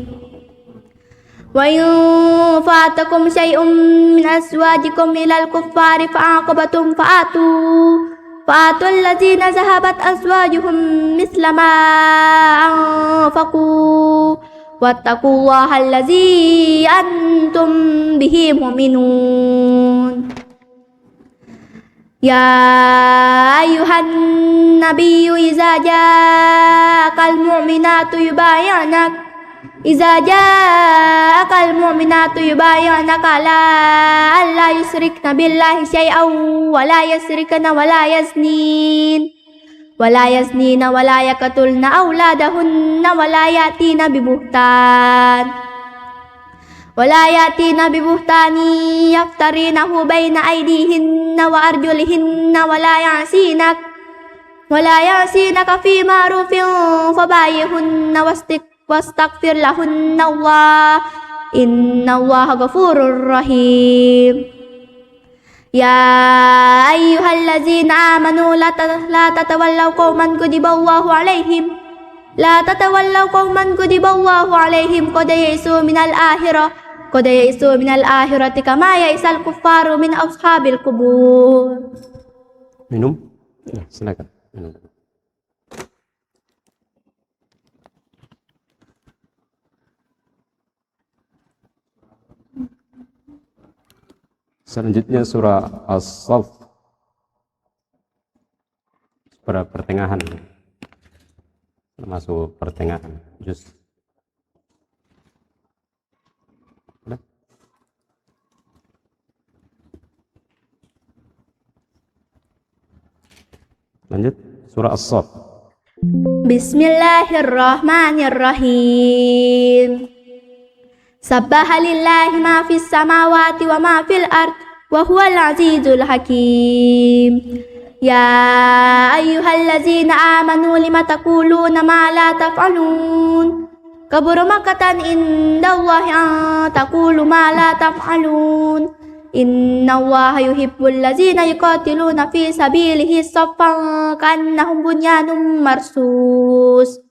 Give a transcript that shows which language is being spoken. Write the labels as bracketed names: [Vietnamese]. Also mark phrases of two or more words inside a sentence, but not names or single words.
[Arabic] وإن فاتكم شيء من أزواجكم إلى الكفار فعاقبتم فآتوا الذين ذهبت أزواجهم مثل ما أنفقوا واتقوا الله الذي أنتم به مؤمنون. يا أيها النبي إذا جاءك المؤمنات يبايعنك على أن لا يشركن بالله شيئا ولا يسرقن ولا يزنين ولا يقتلن أولادهن ولا يأتين ببهتان يفترينه بين أيديهن وأرجلهن ولا يعصينك في معروف فبايعهن واستغفر لهن الله إن الله غفور رحيم. يا أيها الذين آمنوا لا تتولوا قوما غضب الله عليهم قد يئسوا من الآخرة كما يئس الكفار من أصحاب القبور. [Indonesian] Minum? Ya, silakan. Minum. Selanjutnya surah As-Saff pada pertengahan, termasuk pertengahan juz. Lanjut surah As-Saff. [Arabic] بسم الله الرحمن الرحيم. سبح لله ما في السماوات وما في الأرض وهو العزيز الحكيم يا أيها الذين آمنوا لم تقولون ما لا تفعلون كبر مقتا عند الله أن تقولوا ما لا تفعلون إن الله يحب الذين يقاتلون في سبيله صفا كأنهم بنيان مرصوص